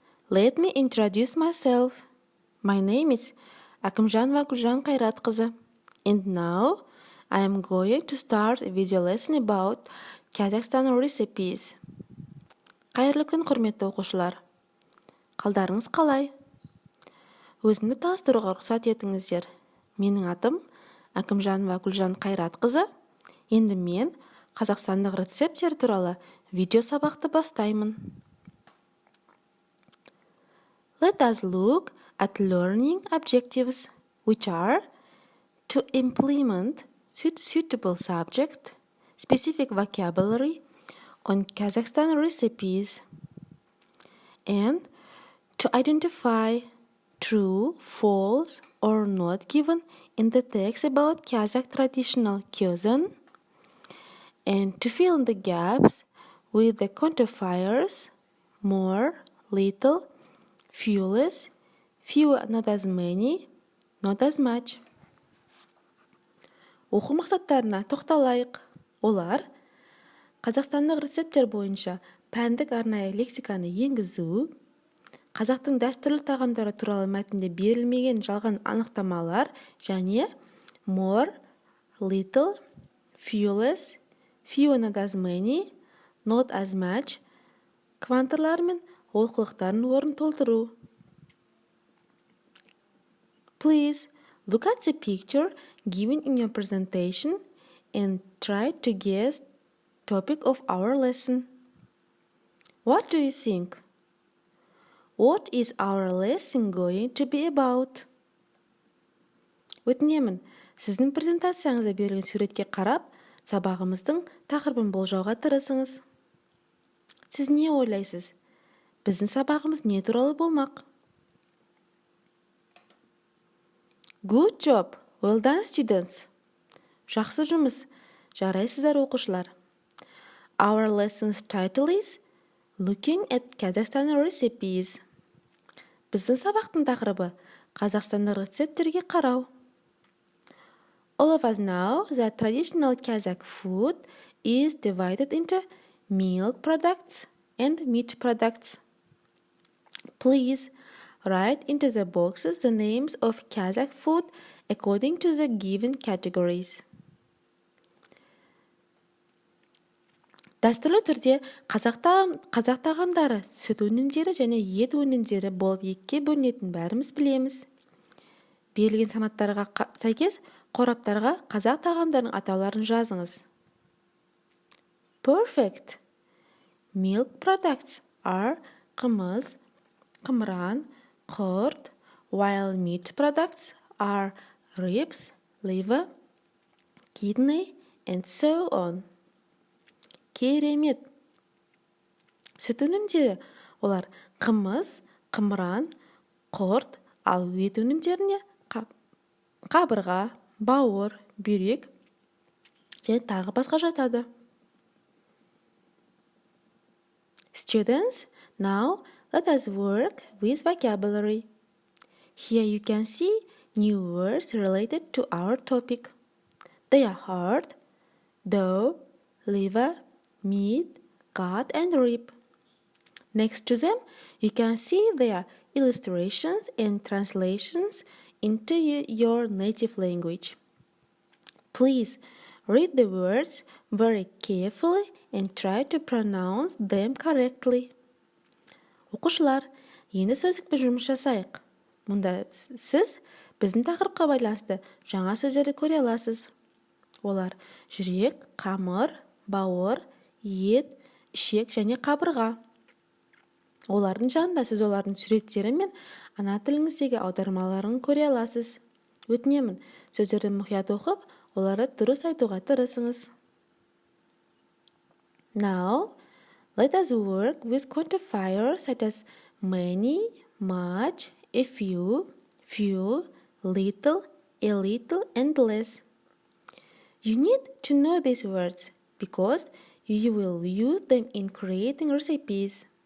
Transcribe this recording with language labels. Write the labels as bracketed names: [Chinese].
[English] Let me introduce myself. My name is Akimjanova Guljan Kairatqızı, and now I am going to start with your lesson about Kazakhstan recipes. [Kazakh] Қайырлы күн, құрметті оқушылар. Қалдарыңыз қалай? Өзімді таныстыруға рұқсат етіңіздер. Менің атым Акимjanova Guljan Kairatqızı. Енді мен қазақстандық рецепттер туралы видео сабақты бастаймын. [English] Let us look at learning objectives, which are to implement suitable subject, specific vocabulary on Kazakhstan recipes, and to identify true, false, or not given in the text about Kazakh traditional cuisine, and to fill in the gaps with the quantifiers more, little, few less, few not as many, not as much. [Kazakh] Оқу мақсаттарына тоқталайық. Олар қазақстандық рецепттер бойынша пәндік арнайы лексиканы енгізу, қазақтың дәстүрлі тағамдары туралы мәтінде берілмеген жалған анықтамалар және [English] more, little, few less, few not as many, not as much [Kazakh] кванталар мен олқылықтарын орын толтыру. [English] Please look at the picture given in your presentation and try to guess topic of our lesson. What do you think? What is our lesson going to be about? [Kazakh] Өтінемін, сіздің презентацияңызда берілген суретке қарап, сабағымыздың тақырыбын болжауға тырысыңыз. Сіз не ойлайсыз? Біздің сабағымыз не туралы болмақ? [English] Good job! Well done, students! [Kazakh] Жақсы жұмыс! Жарайсыздар, оқушылар! [English] Our lesson's title is Looking at Kazakhstan recipes. [Kazakh] Біздің сабақтың тақырыбы Қазақстандық рецепттерге қарау. [English] All of us know that traditional Kazakh food is divided into milk products and meat products. Please write into the boxes the names of Kazakh food according to the given categories. [Kazakh] Дәстүрлі түрде қазақ тағамдары сүт өнімдері және ет өнімдері болып екіге бөлінетінін бәріміз білеміз. Берілген санаттарға сәйкес қораптарға қазақ тағамдарының атауларын жазыңыз. [English] Perfect. Milk products are қымыз, қымыран, құрт, while meat products are ribs, liver, kidney, and so on. [Kazakh] Керемет. Сүт өнімдері олар қымыз, қымыран, құрт, ал ет өнімдеріне қабырға, бауыр, бүйрек және тағы басқа жатады. [English] Students, now let us work with vocabulary. Here you can see new words related to our topic. They are heart, dough, liver, meat, gut, and rib. Next to them, you can see their illustrations and translations into your native language. Please read the words very carefully and try to pronounce them correctly. [Kazakh] Оқушылар, енді сөздікпен жұмыс жасайық. Мұнда сіз біздің тақырыпқа байланысты жаңа сөздерді көре аласыз. Олар жүрек, қамыр, бауыр, ет, ішек және қабырға. Олардың жанында сіз олардың суреттері мен ана тіліңіздегі аудармаларын көре аласыз. Өтінемін, сөздерді мұқият оқып, оларды дұрыс айтуға тырысыңыз. [English] Now, let us work with quantifiers such as many, much, a few, little, a little, and less. You need to know these words because you will use them in creating recipes.